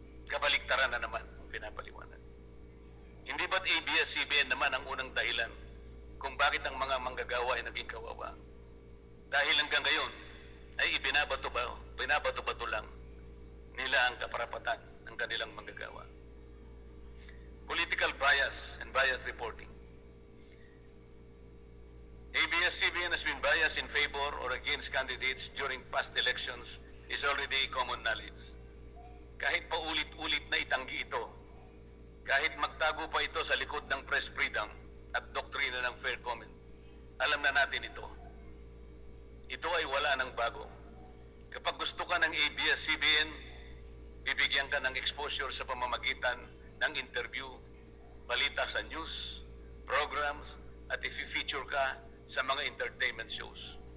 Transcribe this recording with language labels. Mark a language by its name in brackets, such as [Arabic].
[Filipino] Kabaligtaran na naman ang pinapaliwanag. Hindi ba't ABS-CBN naman ang unang dahilan kung bakit ang mga manggagawa ay naging kawawa? Dahil hanggang ngayon ay binabato lang nila ang kaparapatan ng kanilang manggagawa. [English] Political bias and bias reporting. ABS-CBN has been biased in favor or against candidates during past elections is already common knowledge. [Filipino] Kahit pa ulit-ulit na itanggi ito, kahit magtago pa ito sa likod ng press freedom at doktrina ng fair comment, alam na natin ito. Ito ay wala ng bago. Kapag gusto ka ng ABS-CBN, bibigyan ka ng exposure sa pamamagitan ng interview, balita sa news, programs, at i-feature ka sa mga entertainment shows.